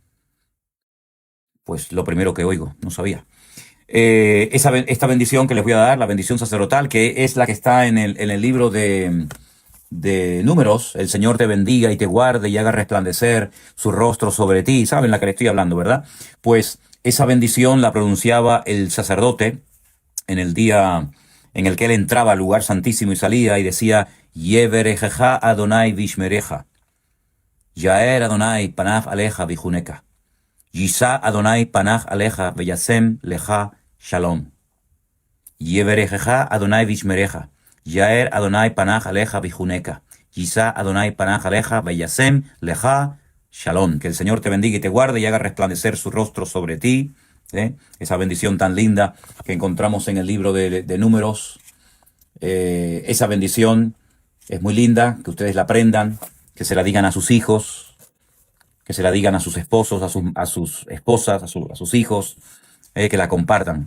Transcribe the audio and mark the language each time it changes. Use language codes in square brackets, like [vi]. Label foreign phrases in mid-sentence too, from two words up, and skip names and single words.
[es] Pues lo primero que oigo, no sabía. Esta bendición que les voy a dar, la bendición sacerdotal, que es la que está en el libro de Números, el Señor te bendiga y te guarde y haga resplandecer su rostro sobre ti. ¿Saben la que le estoy hablando, verdad? Pues esa bendición la pronunciaba el sacerdote en el día en el que él entraba al lugar santísimo y salía y decía, [he] יברכך יהוה וישמרך, יאר יהוה פניו אליך ויחנך, ישא יהוה פניו אליך וישם לך שלום. יברכך יהוה וישמרך, יאר יהוה פניו אליך ויחנך, ישא יהוה פניו אליך וישם לך שלום. [es] Que el Señor te bendiga y te guarde y haga resplandecer su rostro sobre ti. Esa bendición tan linda que encontramos en el libro de Números. Esa bendición es muy linda, que ustedes la aprendan, que se la digan a sus hijos, que se la digan a sus esposos, a sus esposas, a sus hijos, que la compartan.